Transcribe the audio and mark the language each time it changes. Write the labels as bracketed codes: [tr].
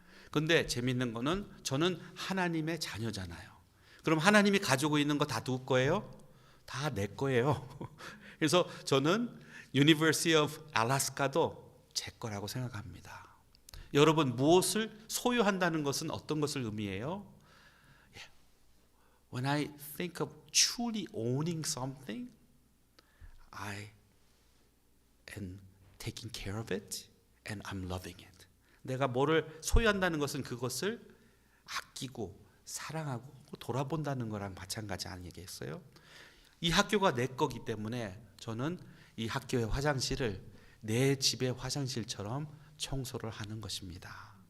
[ko] 근데 재밌는 거는 저는 하나님의 자녀잖아요. 그럼 하나님이 가지고 있는 거 다 누구 거예요? 다 내 거예요. 그래서 저는 유니버시티 오브 알래스카도 제 거라고 생각합니다. 여러분 무엇을 소유한다는 것은 어떤 것을 의미해요? [en] When I think of truly owning something, I am taking care of it and I'm loving it. [ko] 내가 뭐를 소유한다는 것은 그것을 아끼고 사랑하고 돌아본다는 거랑 마찬가지 아니겠어요? 이 학교가 내 거기 때문에 저는 이 학교의 화장실을 내 집의 화장실처럼 청소를 하는 것입니다.